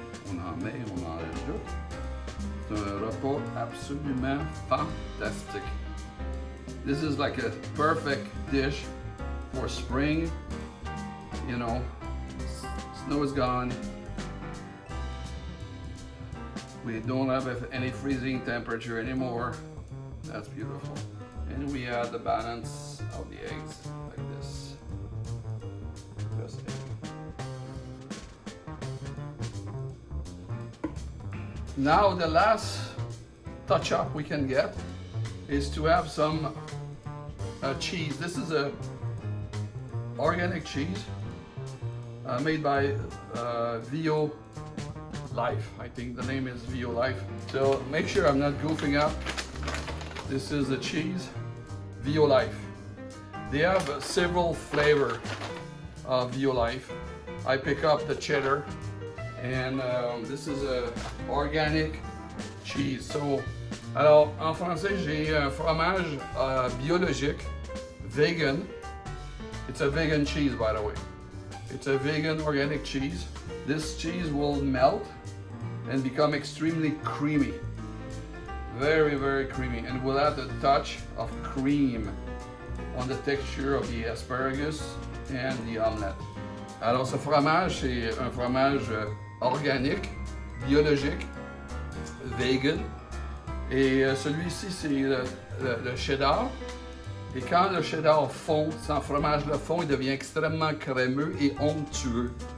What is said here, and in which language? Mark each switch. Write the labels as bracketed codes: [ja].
[fr] On enlève tout. C'est un repas absolument fantastique. [en] This is like a perfect dish for spring you know, snow is gone. We don't have any freezing temperature anymore. That's beautiful. And we add the balance of the eggs like this. Just egg. Now the last touch up we can get is to have some cheese. This is a organic cheese made by Vio Life. I think the name is Vio Life. So make sure I'm not goofing up. This is the cheese, Vio Life. They have several flavors of Vio Life. I pick up the cheddar, and this is a organic cheese. [fr] So, alors en français j'ai un fromage biologique, vegan. [en] It's a vegan cheese, by the way. It's a vegan organic cheese. This cheese will melt and become extremely creamy. Very, very creamy, and will add a touch of cream on the texture of the asparagus and the omelette. [fr] Alors ce fromage, c'est un fromage organique, biologique, vegan. Et celui-ci, c'est le cheddar. Et quand le cheddar fond, sans fromage le fond, il devient extrêmement crémeux et onctueux.